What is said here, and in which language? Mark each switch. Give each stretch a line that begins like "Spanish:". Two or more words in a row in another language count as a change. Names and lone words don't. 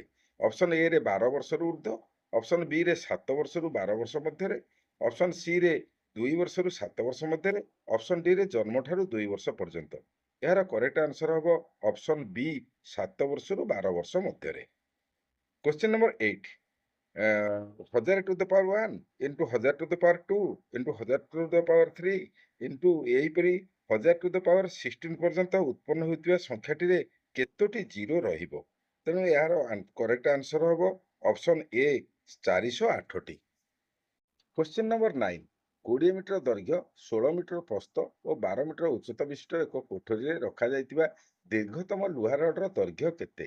Odia: ଅପସନ୍ ଏ ରେ 12 ବର୍ଷରୁ ଉର୍ଦ୍ଧ୍ୱ, ଅପସନ୍ ବି ରେ 7 ବର୍ଷରୁ 12 ବର୍ଷ ମଧ୍ୟରେ, ଅପସନ୍ ସି ରେ 2 ବର୍ଷରୁ 7 ବର୍ଷ ମଧ୍ୟରେ, ଅପସନ୍ ଡି ରେ ଜନ୍ମଠାରୁ 2 ବର୍ଷ ପର୍ଯ୍ୟନ୍ତ। ଏହାର
English: correct answer
Odia: ହେବ ଅପସନ୍ ବି 7 ବର୍ଷରୁ 12 ବର୍ଷ ମଧ୍ୟରେ।
English: question number
Odia: 8,
English: 1000 to the power 1 into 1000 to the power 2 into 1000 to the power 3 into
Odia: ଏହିପରି
English: 1000 to the power 16
Odia: ପର୍ଯ୍ୟନ୍ତ ଉତ୍ପନ୍ନ ହେଉଥିବା ସଂଖ୍ୟାଟିରେ କେତୋଟି ଜିରୋ ରହିବ? ତେଣୁ ଏହାର
English: correct answer
Odia: ହେବ ଅପସନ୍ ଏ 408ଟି।
English: question number
Odia: 9, 20 ମିଟର ଦୈର୍ଘ୍ୟ, 16 ମିଟର ପ୍ରସ୍ଥ ଓ 12 ମିଟର ଉଚ୍ଚତା ବିଶିଷ୍ଟ ଏକ କୋଠରୀରେ ରଖାଯାଇଥିବା ଦୀର୍ଘତମ ଲୁହା ରଡ୍ର ଦୈର୍ଘ୍ୟ କେତେ?